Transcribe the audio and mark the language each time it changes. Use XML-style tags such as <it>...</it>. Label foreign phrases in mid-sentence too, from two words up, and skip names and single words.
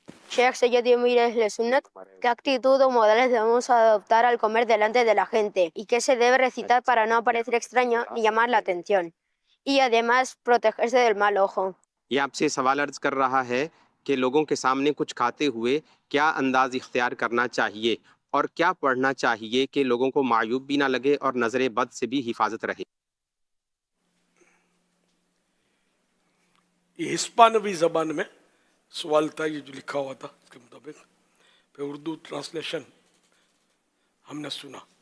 <es>Sheikh Sayyid Emir Ahl Sunnat, ¿qué actitud o modales debemos adoptar al comer delante de la gente? ¿Y qué se debe recitar para no parecer extraño ni llamar la atención? Y además protegerse del mal ojo.</es> <ur>یہ آپ سے سوال عرض کر رہا ہے کہ لوگوں کے سامنے کچھ کھاتے ہوئے کیا انداز اختیار کرنا چاہیے اور کیا پڑھنا چاہیے کہ لوگوں کو معیوب بھی نہ لگے اور نظر بد سے بھی حفاظت رہے. یہ ہسپانوی زبان میں سوال تھا، یہ جو لکھا ہوا تھا اس کے مطابق، پھر اردو ٹرانسلیشن ہم نے سنا.</ur>